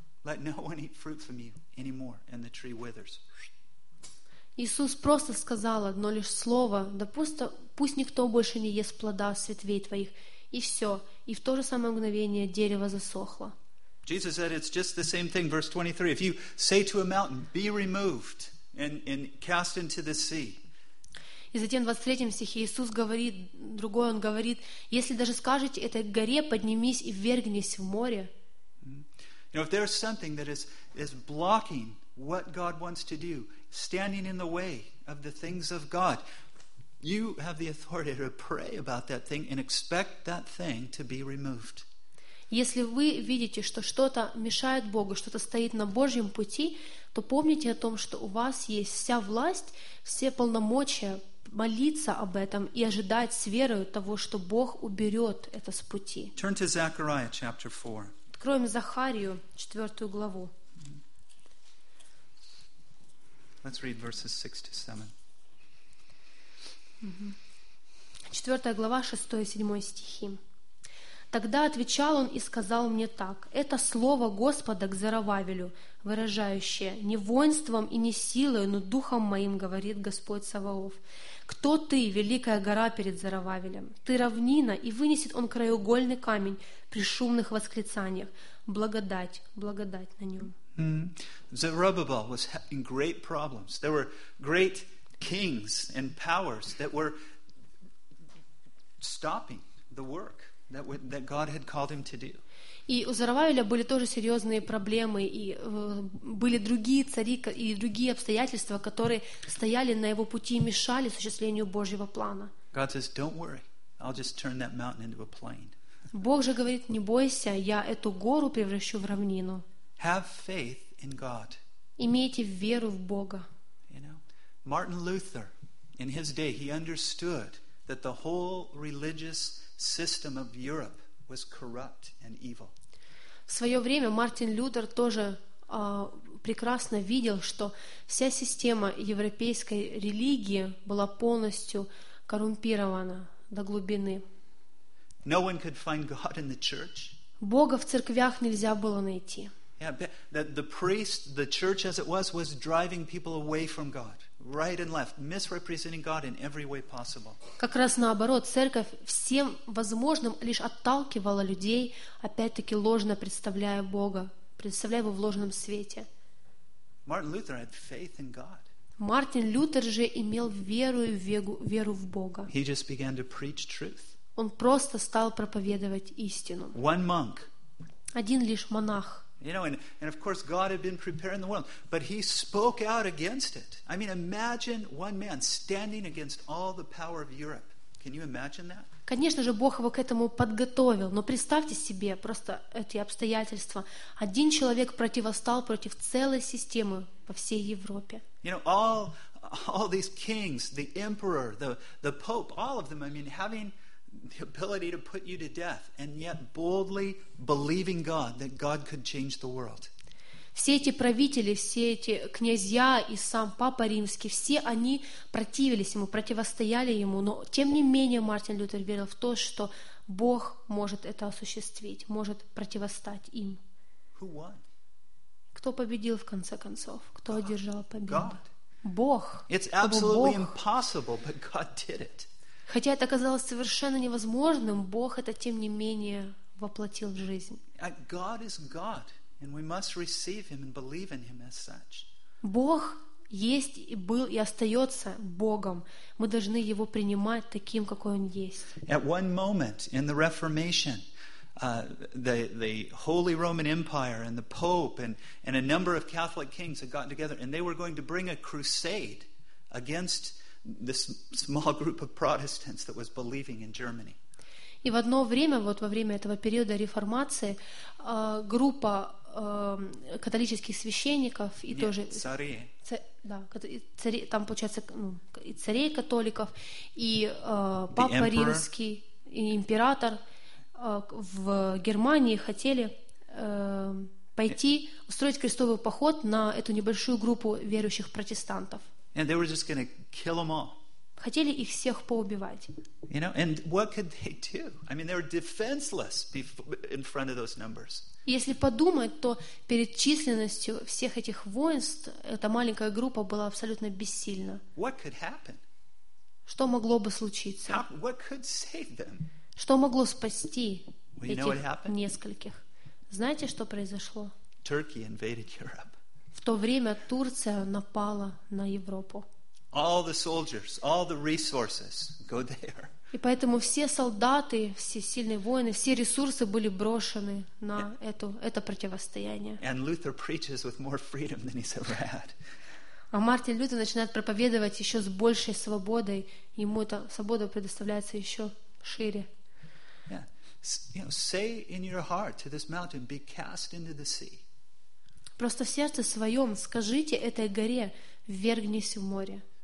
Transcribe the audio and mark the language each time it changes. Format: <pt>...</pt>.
<en>Let no one eat fruit from you anymore, and the tree withers.</en> <ru>Иисус просто сказал одно лишь слово: да пусть никто больше не ест плода с ветвей твоих, и все. И в то же самое мгновение дерево засохло.</ru> <en>Jesus said it's just the same thing. Verse 23: If you say to a mountain, "Be removed and cast into the sea,"</en> <ru>и затем в 23 стихе Иисус говорит другое, он говорит: если даже скажете этой горе, поднимись и ввергнись в море.</ru> <en>You know, if there's something that is blocking what God wants to do, standing in the way of the things of God, you have the authority to pray about that thing and expect that thing to be removed.</en> <ru>Если вы видите, что что-то мешает Богу, что-то стоит на Божьем пути, то помните о том, что у вас есть вся власть, все полномочия молиться об этом и ожидать с верою того, что Бог уберет это с пути.</ru> <en>Turn to Zechariah chapter 4.</en> <ru>Откроем Захарию, 4 главу.</ru> <en>Let's read verses 6 to 7.</en> <ru>4 глава, 6 и 7 стихи. «Тогда отвечал он и сказал мне так, это слово Господа к Зарававелю, выражающее не воинством и не силой, но духом моим, говорит Господь Саваоф. Кто ты, великая гора перед Зарававелем? Ты равнина, и вынесет он краеугольный камень при шумных восклицаниях. Благодать, благодать на нем».</ru> <en>Zerubbabel was having great problems. There were great kings and powers that were stopping the work that God had called him to do.</en> <ru>И у Зарававеля были тоже серьезные проблемы, и были другие цари и другие обстоятельства, которые стояли на его пути и мешали осуществлению Божьего плана.</ru> <en>God says, "Don't worry, I'll just turn that mountain into a plain."</en> <ru>Бог же говорит: "Не бойся, я эту гору превращу в равнину."</ru> <en>Have faith in God.</en> <ru>Имейте веру в Бога.</ru> <en>You know, Martin Luther, in his day, he understood that the whole religious system of Europe was corrupt and evil.</en> <ru>В свое время Мартин Лютер тоже прекрасно видел, что вся система европейской религии была полностью коррумпирована до глубины.</ru> <en>No one could find God in the church.</en> <ru>Бога в церквях нельзя было найти.</ru> <en>The priest, the church as it was driving people away from God, right and left, misrepresenting God in every way possible.</en> <ru>Как раз наоборот, церковь всем возможным лишь отталкивала людей, опять-таки ложно представляя Бога, представляя его в ложном свете.</ru> <en>Martin Luther had faith in God.</en> <ru>Мартин Лютер же имел веру и веру в Бога.</ru> <en>He just began to preach truth.</en> <ru>Он просто стал проповедовать истину.</ru> <en>One monk.</en> <ru>Один лишь монах.</ru> <en>You know, and of course God had been preparing the world, but he spoke out against it. I mean, imagine one man standing against all the power of Europe. Can you imagine that?</en> <ru>Конечно же, Бог его к этому подготовил, но представьте себе просто эти обстоятельства. Один человек противостал против целой системы по всей Европе.</ru> <en>You know, all these kings, the emperor, the pope, all of them, I mean, having the ability to put you to death and yet boldly believing God that God could change the world.</en> <ru>Все эти правители, все эти князья и сам Папа Римский, все они противились ему, противостояли ему, но тем не менее Мартин Лютер верил в то, что Бог может это осуществить, может противостать им.</ru> <en>Who won?</en> <ru>Кто победил в конце концов? Кто одержал победу?</ru> <en>God.</en> <ru>Бог.</ru> <en>It's absolutely impossible, but God did it.</en> <ru>Хотя это казалось совершенно невозможным, Бог это тем не менее воплотил в жизнь.</ru> <en>God is God, and we must receive Him and believe in Him as such.</en> <ru>Бог есть и был и остается Богом. Мы должны Его принимать таким, какой Он есть.</ru> <en>At one moment in the Reformation, the Holy Roman Empire and the Pope and a number of Catholic kings had gotten together, and they were going to bring a crusade against this small group of Protestants that was believing in Germany.</en> <ru>И в одно время, вот во время этого периода реформации, группа католических священников и тоже и царей католиков и папа римский и император в Германии хотели пойти устроить крестовый поход на эту небольшую группу верующих протестантов.</ru> <en>And they were just going to kill them all.</en> <ru>Хотели их всех поубивать.</ru> <en>You know, and what could they do? I mean, they were defenseless in front of those numbers.</en> <ru>Если подумать, то перед численностью всех этих воинств эта маленькая группа была абсолютно бессильна.</ru> <en>What could happen?</en> <ru>Что могло бы случиться?</ru> <en>What could save them?</en> <ru>Что могло спасти этих нескольких? Знаете, что произошло?</ru> <en>Turkey invaded Europe.</en> <ru>В то время Турция напала на Европу.</ru> <en>All the soldiers, all the resources go there.</en> <ru>И поэтому все солдаты, все сильные воины, все ресурсы были брошены на это противостояние.</ru> <en>And Luther preaches with more freedom than he's ever had.</en> <ru>А Мартин Лютер начинает проповедовать еще с большей свободой. Ему эта свобода предоставляется еще шире.</ru> <en>Yeah. You know, say in your heart to this mountain, be cast into the sea.</en> <ru>Просто в сердце своем скажите этой горе, ввергнись в море.</ru>